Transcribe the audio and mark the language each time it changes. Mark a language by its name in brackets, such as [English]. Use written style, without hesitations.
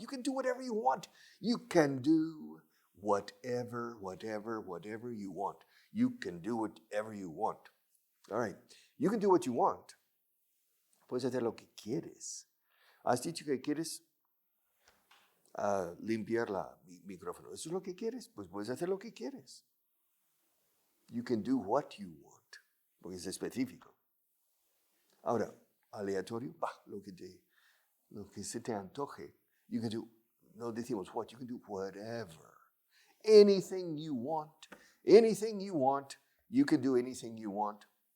[English] You can do whatever you want. You can do whatever you want. You can do whatever you want. All right. You can do what you want. [Spanish] Puedes hacer lo que quieres. ¿Has dicho que quieres limpiar el micrófono? ¿Eso es lo que quieres? Pues puedes hacer lo que quieres. [English] You can do what you want, [Spanish] porque es específico. Ahora, aleatorio, lo que se te antoje. [English] You can do, [Spanish] no decimos [English] what, you can do whatever. Anything you want, you can do anything you want.